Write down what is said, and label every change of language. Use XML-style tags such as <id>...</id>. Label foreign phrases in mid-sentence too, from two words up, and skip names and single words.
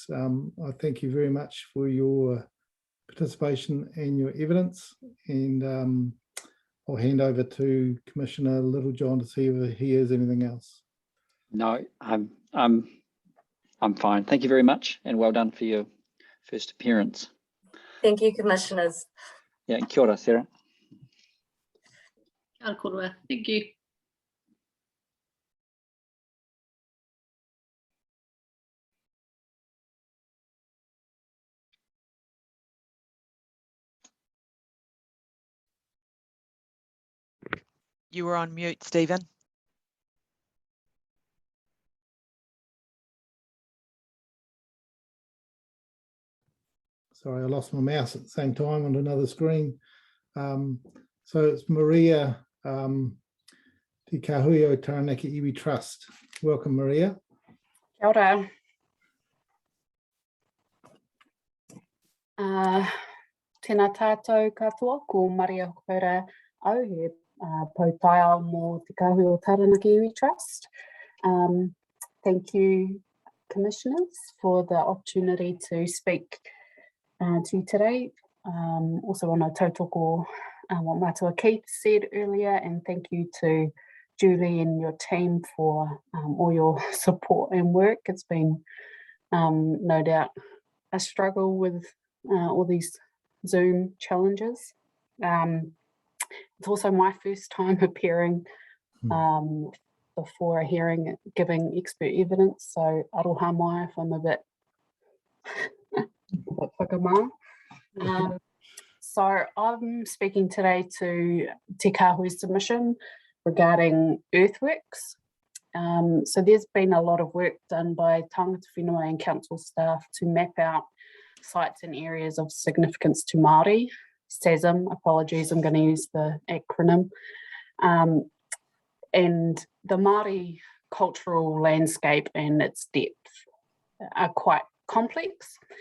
<en>I thank you very much for your participation and your evidence, and I'll hand over to Commissioner Littlejohn to see if he has anything else. No, I'm fine. Thank you very much, and well done for your first appearance. Thank you, Commissioners. Yeah,</en> <mi>kia ora, Sarah. Kia ora korua.</mi> <en>Thank you. You were on mute, Stephen. Sorry, I lost my mouse at the same time on another screen. So it's Maria Te Kahui Taranaki Iwi Trust. Welcome, Maria.</en> <mi>Kia ora. Tēnā tātou katoa, ko Maria Hokora au he pautaia mō Te Kahui o Taranaki Iwi Trust.</mi> <en>Thank you, Commissioners, for the opportunity to speak to you today. Also want to tautoko what Matua Keith said earlier, and thank you to Julie and your team for all your support and work. It's been no doubt a struggle with all these Zoom challenges. It's also my first time appearing before a hearing giving expert evidence, so</en> <mi>aroha mai</mi> <en>if I'm a bit whakamā. So I'm speaking today to Te Kahui's submission regarding earthworks. So there's been a lot of work done by</en> <mi>tangata whenua</mi> <en>and council staff to map out sites and areas of significance to Māori. SASM, apologies, I'm going to use the acronym. And the Māori cultural landscape and its depth are quite complex.</en>